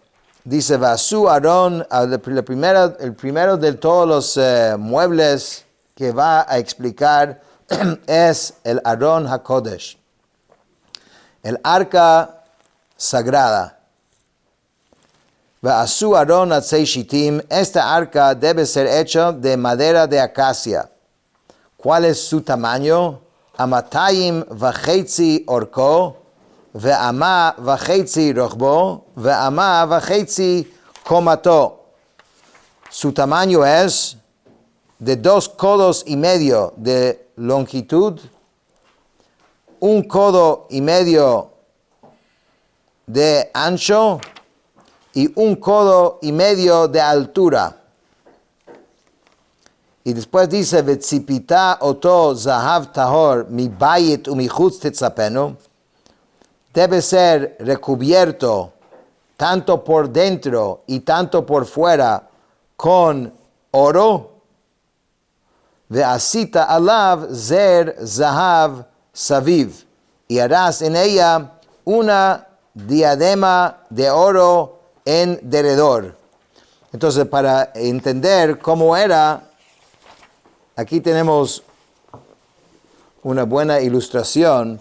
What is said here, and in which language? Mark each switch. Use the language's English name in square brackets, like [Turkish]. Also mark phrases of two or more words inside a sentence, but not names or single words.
[Spanish] Dice, [Hebrew] ועשו ארון, [Spanish] el primero de todos los muebles que va a explicar es el [Hebrew] ארון הקודש, [Spanish] el arca sagrada. [Hebrew] ועשו ארון עצי שטים, [Spanish] esta arca debe ser hecha de madera de acacia. ¿Cuál es su tamaño? [Hebrew] אמתיים וחצי ארכו ואמה וחצי רחבו ואמה וחצי קמתו. [Spanish] Su tamaño es de 2 codos y medio de longitud, 1 codo y medio de ancho y 1 codo y medio de altura. Y después dice, [Hebrew] וציפית אותו זהב טהור מבית ומחוץ תצפנו, [Spanish] debe ser recubierto tanto por dentro y tanto por fuera con oro. [Hebrew] ועשית עליו זר זהב סביב, [Spanish] y harás en ella una diadema de oro en derredor. Entonces, para entender cómo era, aquí tenemos una buena ilustración.